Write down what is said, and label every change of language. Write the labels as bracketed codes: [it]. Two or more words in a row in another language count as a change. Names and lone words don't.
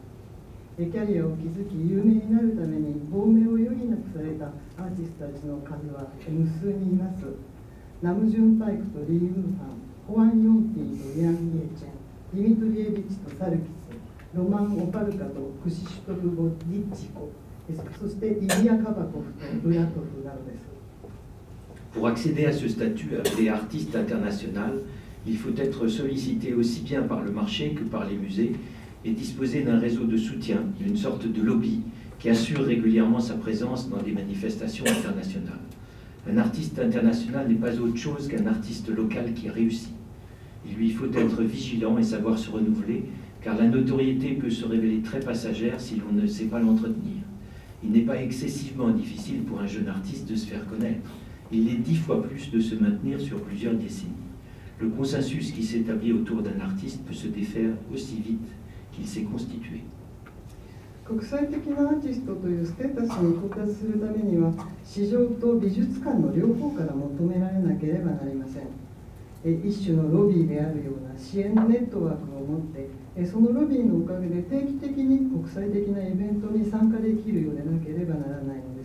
[ja] キャリアを築き有名になるために亡命を余儀なくされたアーティストたちの数は無数にいます。ナム・ジュンパイクとリー・ウーファン、ホアン・ヨンピーとヤン・イエチェン、ディミトリエビッチとサルキス、ロマン・オパルカとクシシュトフ・ボディッチコ、そしてイリア・カバコフとブラトフなどです。 [fr] Pour accéder à ce statut des artistes internationaux, il faut être sollicité aussi bien par le marché que par les musées et disposer d'un réseau de soutien, d'une sorte de lobby qui assure régulièrement sa présence dans des manifestations internationales. Un artiste international n'est pas autre chose qu'un artiste local qui réussit. Il lui faut être vigilant et savoir se renouveler, car la notoriété peut se révéler très passagère si l'on ne sait pas l'entretenir. Il n'est pas excessivement difficile pour un jeune artiste de se faire connaître. Il l'est 10 fois plus de se maintenir sur plusieurs décennies. Le consensus qui s'établit autour d'un artiste peut se défaire aussi vite qu'il s'est constitué. [ja] 国際的なアーティストというステータスに到達するためには、市場と美術館の両方から求められなければなりません。一種のロビーであるような支援のネットワークを持って、そのロビーのおかげで定期的に国際的なイベントに参加できるようでなければならないのです。